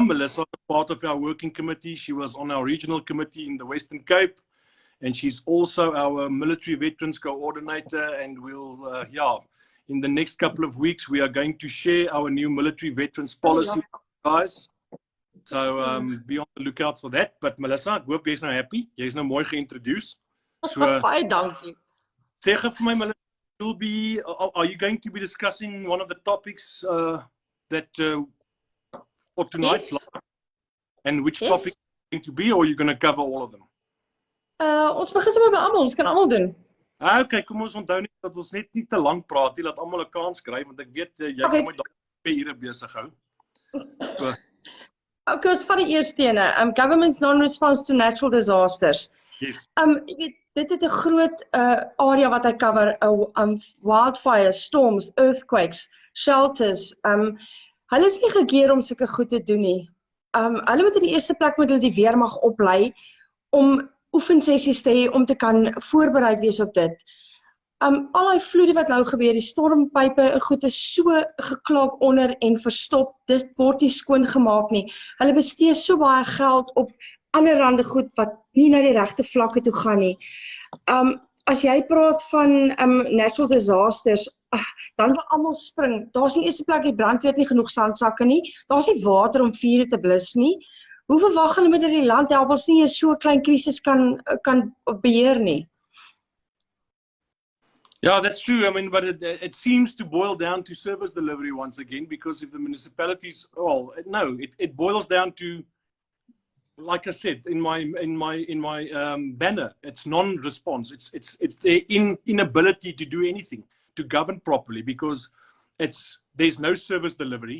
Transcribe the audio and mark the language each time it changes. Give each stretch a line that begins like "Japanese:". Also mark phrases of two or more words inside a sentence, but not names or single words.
English: Melissa is part of our working committee. She was on our regional committee in the Western Cape, and she's also our military veterans coordinator. And we'll, in the next couple of weeks, we are going to share our new military veterans policy, guys. So be on the lookout for that. But Melissa,
Afrikaans: ek hoop jy's nou happy. Jy's nou mooi geïntroduce. So baie dankie. Sê gou vir my,
English: Melissa, are you going to be discussing one of the topics that for tonight's Yes. live? And which Yes. topic is going to be, or are you going to cover all of them?
Afrikaans: Ons begin sommer by almal, ons kan almal doen. Okay, kom ons onthou net dat ons net nie te lank praat nie, laat almal 'n kans kry, want ek weet jy Okay. kan my dalk 2 ure besig hou. So, Okay, ons vat die eerste ene.
English: Government's non-response to natural disasters. yes.
Afrikaans: Jy weet, dit het 'n groot area wat hy cover,
English: wildfires, storms, earthquakes, shelters.
Afrikaans: Hulle is nie gekeer om sulke goed te doen nie. Hulle moet in die eerste plek moet hulle die weermag oplei om oefensessies te hê om te kan voorbereid wees op dit. Al die vloede wat nou gebeur, die stormpype en goed is so geklaap onder en verstop. Dit word nie skoon gemaak nie. Hulle bestee so baie geld op allerhande goed wat nie na die regte vlakke toe gaan nie. As jy praat van
English: natural disasters,
Afrikaans: dan wil almal spring. Daar's nie eerste plek die brandweer nie genoeg sandsakke nie. Daar's nie water om vure te blus nie. Hoe verwag hulle met die land help as nie so 'n klein krisis kan beheer nie?
English: Yeah, that's true. I mean, but it seems to boil down to service delivery once again, because if the municipalities, well, no, it boils down to, like I said in my banner, it's non-response. It's their inability to do anything, to govern properly, because there's no service delivery.